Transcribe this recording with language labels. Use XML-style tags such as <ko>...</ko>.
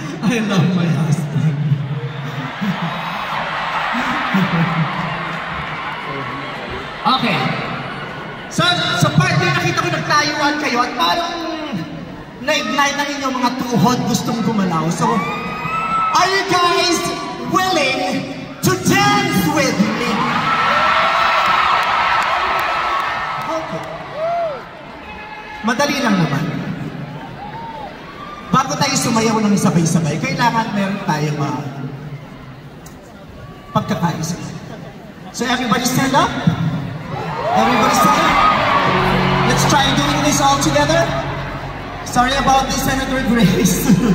<en>I love my husband.</en> <tl>Okay. So, sa part na nakita ko nagtayuan kayo at parang na-ignite ang inyong mga tuhod gustong gumalaw.</tl> <en>So, are you guys willing to dance with me? Okay.</en> <tl>Madali lang naman. Bago tayo sumayaw ng sabay-sabay, kailangan meron tayong pagkakaisa.</tl> <en>So everybody stand up. Everybody stand up. Let's try doing this all together. Sorry about this, Senator Grace.</en>